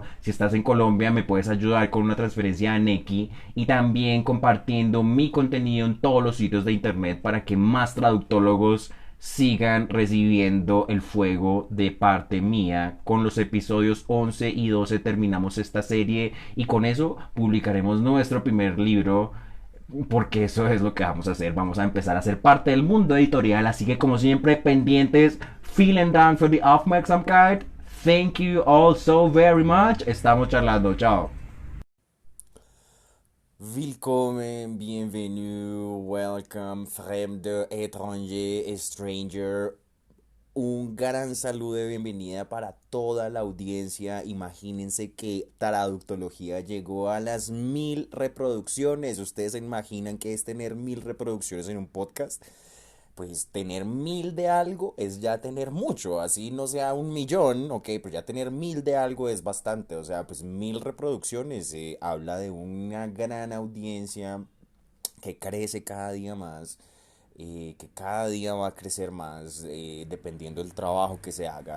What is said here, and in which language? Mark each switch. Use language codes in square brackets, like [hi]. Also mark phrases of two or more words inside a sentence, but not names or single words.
[es] Si estás en Colombia me puedes ayudar con una transferencia a Nequi, y también compartiendo mi contenido en todos los sitios de internet para que más traductólogos sigan recibiendo el fuego de parte mía. Con los episodios 11 y 12 terminamos esta serie y con eso publicaremos nuestro primer libro, porque eso es lo que vamos a hacer. Vamos a empezar a ser parte del mundo editorial, así que como siempre pendientes. [de] Vielen Dank für die Aufmerksamkeit. [en] Thank you all so very much. [es] Estamos charlando. Chao. [de] Willkommen, bienvenue, welcome, fremde, étranger, stranger. [es] Un gran saludo de bienvenida para toda la audiencia. Imagínense que Traductología llegó a las 1000 reproducciones. ¿Ustedes se imaginan qué es tener 1000 reproducciones en un podcast? Pues tener 1000 de algo es ya tener mucho, así no sea 1 millón, ok, pero ya tener 1000 de algo es bastante, o sea, pues 1000 reproducciones habla de una gran audiencia que crece cada día más, que cada día va a crecer más, dependiendo del trabajo que se haga.